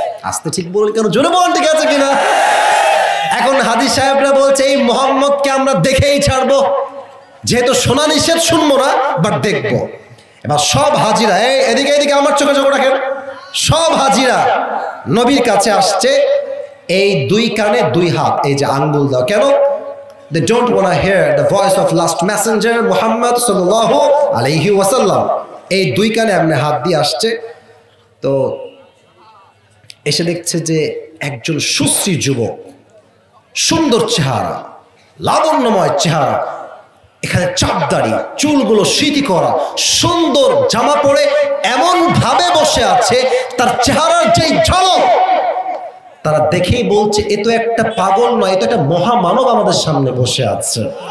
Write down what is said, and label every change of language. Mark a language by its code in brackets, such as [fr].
[bn] আস্তে ঠিক বলুন, কেন জোরে বলেন, ঠিক আছে কিনা? এখন হাজী সাহেবরা বলছে, এই মোহাম্মদকে আমরা দেখেই ছাড়বো, যেহেতু শোনা নিষেধ, শুনবো না, বাট দেখবো। এবার সব হাজিরা, এদিকে এদিকে আমার চোখে চোখ রাখেন, সব হাজিরা নবীর কাছে আসছে, এই 2 কানে 2 হাত, এই যে আঙ্গুল দাও। কেন? [en] They don't want to hear the voice of last messenger Muhammad sallallahu alayhi wasallam. [bn] এই 2 কানে এমনি হাত দিয়ে আসছে। তো এসে দেখছে যে একজন সুশ্রী যুবক, সুন্দর চেহারা, লাবণ্যময় চেহারা, এখানে চাপদাড়ি, চুলগুলো সিঁথি করা, সুন্দর জামা পরে এমন ভাবে বসে আছে, তার চেহারার যেই ঝলক তারা দেখেই বলছে এ তো একটা পাগল নয়, এ তো একটা মহামানব আমাদের সামনে বসে আছে।